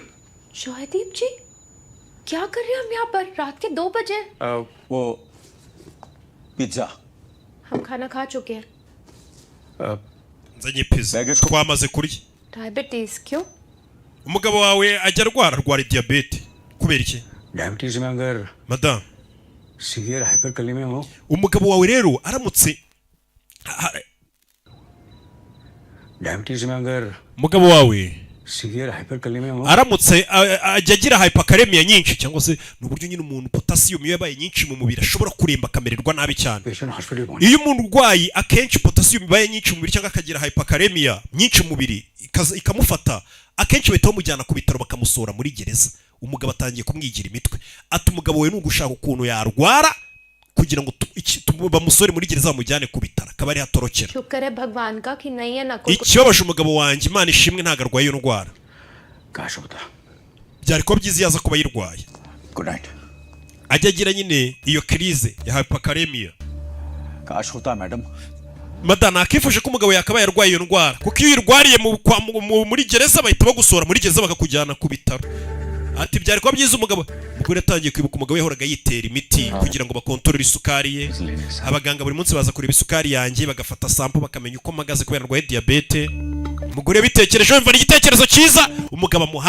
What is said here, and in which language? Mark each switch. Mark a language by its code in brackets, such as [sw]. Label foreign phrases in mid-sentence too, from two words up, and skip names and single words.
[hi] शोहदीप जी क्या कर रहे हैं हम यहाँ पर रात के 2 बजे वो पिज्जा हम खाना खा चुके हैं [rw] nzanye pizza twamaze kurya [hi] डायबिटीज क्यों [rw] umugabo wawe ajya arwara diabete kubera iki [hi] डायबिटीज में अगर [rw] madame [en] severe hyperkalemia हो [rw] umugabo wawe rero aramutse [hi] डायबिटीज में अगर [rw] umugabo wawe [en] severe hyperkalemia हो [rw] aramutse ajya agira hyperkalemia nyinshi cyangwa se n'uburyo nyine umuntu potassium yabaye nyinshi mu mubiri ashobora kuremba akamererwa nabi cyane [en] patient hospital पहुंचे [rw] iyo umuntu urwayi akenshi potassium ibaye nyinshi mu mubiri cyangwa akagira hyperkalemia nyinshi mu mubiri ikamufata akenshi bahita bamujyana ku bitaro bakamusora muri gereza umugabo atangiye kumwigira imitwe ati umugabo we nugushaka ukuntu yarwara kugira ngo bamusore muri gereza bamujyane ku bitaro akaba ari hatorokera [hi] शुक्र है भगवान का कि नहीं है ना कोई [rw] ikibabaje umugabo wanjye Imana ishimwe ntago arwaye iyo ndwara [hi] काश होता [rw] byari kuba byiza yaza kuba yirwaye [en] good night [rw] ajya agira nyine iyo crise ya hyperkalemia [hi] काश होता मैडम [rw] madana akifuje ko umugabo yakabaye arwaye iyo ndwara kuko iyo irwariye muri gereza bahita bagusora muri gereza bakakujyana ku bitaro ati byari kuba byiza umugabo atangiye kwibuka umugabo yahoraga yitera imiti kugira ngo bakontorore isukari ye abaganga buri munsi baza kureba isukari yanjye bagafata sample bakamenya uko mpagaze kubera ndwaye diabete umugore bitekereje yumva ari igitekerezo cyiza umugabo